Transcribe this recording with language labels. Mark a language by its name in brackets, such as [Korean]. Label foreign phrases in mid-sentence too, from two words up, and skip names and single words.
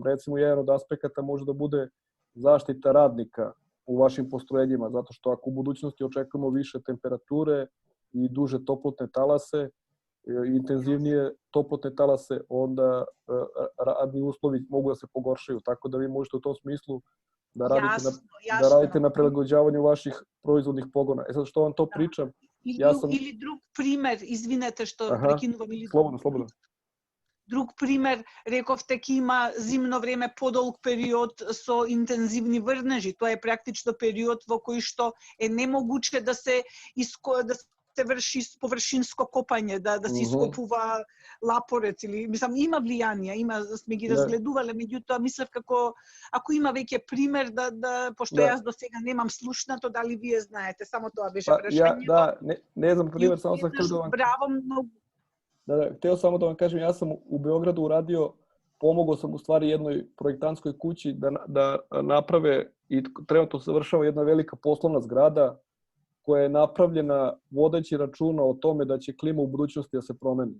[Serbian] Recimo, jedan od aspekata može da bude zaštita radnika u vašim postrojenjima, zato što ako u budućnosti očekujemo više temperature i duže toplotne talase, intenzivnije toplotne talase, onda radni uslovi mogu da se pogoršaju, tako da vi možete u tom smislu da radite na prilagođavanju vaših proizvodnih pogona. Sad što vam to pričam? [Macedonian] Или друг пример, извинете што прекинувам. Слободно. Друг пример, рековте ки има зимно време подолг период со интензивни врнежи. Тоа е практично период во кој што е немогуче да се врши површинско копање, да се ископува лапорец или мислам има влијанија, сме ги разгледувале, меѓутоа мислев како ако има веќе пример да пошто јас до сега немам слушнато, дали вие знаете, само тоа беше прашањето. [Serbian] Да, не знам пример, само сам hteo da vam [Macedonian] Браво, многу. [Serbian] Da, hteo samo da vam kažem, ja sam u Beogradu uradio, pomogao sam u stvari jednoj projektantskoj kući da naprave i trenutno se završava jedna velika poslovna zgrada koja je napravljena vodeći računa o tome da će klima u budućnosti da se promeni.